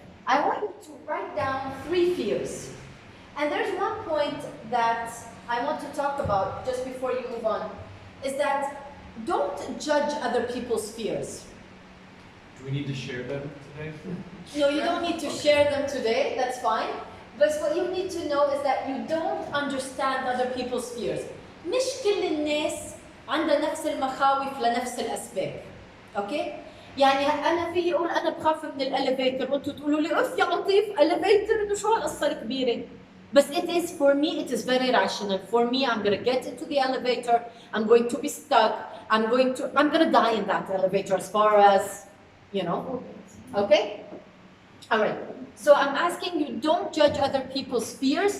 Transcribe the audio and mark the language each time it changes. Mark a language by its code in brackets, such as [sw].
[en] I want you to write down 3 fears. And there's one point that I want to talk about just before you move on, is that don't judge other people's fears. Do we need to share them today? No, you don't need to share them today, that's fine. But what you need to know is that you don't understand other people's fears. [ar] مش كل الناس عندها نفس المخاوف لنفس الأسباب. [en] Okay? [ar] يعني أنا في أقول أنا بخاف من الإليفيتر وأنتوا تقولوا لي أف يا لطيف إليفيتر إنه شو هالقصة الكبيرة؟ [en] But it is, for me, it is very rational. For me, I'm going to get into the elevator. I'm going to be stuck. I'm going to die in that elevator as far as, you know. Okay? All right. So I'm asking you, don't judge other people's fears.